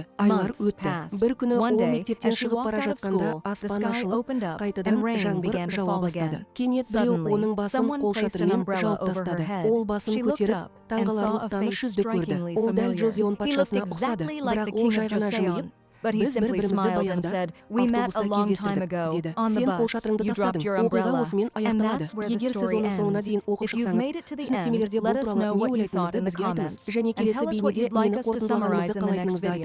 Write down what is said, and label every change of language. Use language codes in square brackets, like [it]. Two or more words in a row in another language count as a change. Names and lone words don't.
[kk] Айлар өтті. Бір күні ол мектептен шығып бара жатқанда аспан ашылып, қайтадан жаңбыр жауа бастады. Кенет біреу оның басын қолшатырмен жауып тастады. Ол басын көтеріп, таңғаларлықтан жүзді көрді. Ол дәл Джозион патшасына ұқсады, бірақ ол жай ғана жымиып, [en] But he simply smiled and said, "We met a long time ago on the bus. You dropped your umbrella." And that's where the story ends. If you've made it to the end, let us know what you thought in the comments. And tell us what you'd like us to summarize in the next video.